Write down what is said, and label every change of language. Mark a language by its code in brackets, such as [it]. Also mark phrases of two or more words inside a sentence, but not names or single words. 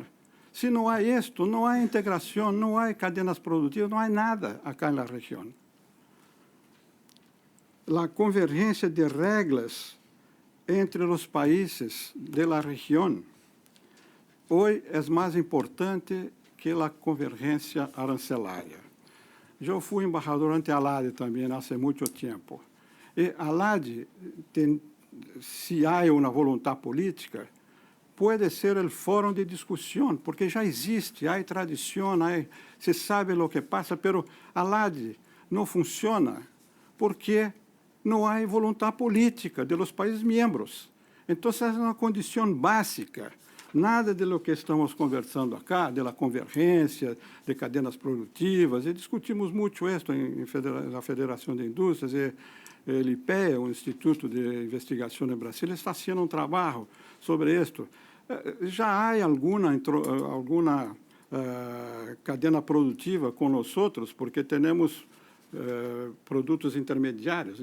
[pt] Se não há isto, não há integração, não há cadenas produtivas, não há nada acá na região. A convergência de regras entre os países da região hoje é mais importante que a convergência arancelária. Eu fui embajador ante a ALAD também há muito tempo. E a ALAD, se há uma vontade política, pode ser o fórum de discussão, porque já existe, há tradição, se sabe o que passa, mas a ALAD não funciona porque [es] no hay voluntad política de los países miembros. Entonces, es una condición básica. Nada de lo que estamos conversando acá, de la convergência, de cadenas produtivas, [pt] e discutimos muito isso na Federação de Indústrias, e o IPEA, o Instituto de Investigação em Brasília, está fazendo trabalho sobre isto. Já há alguma cadena produtiva com nós, porque temos produtos intermédios.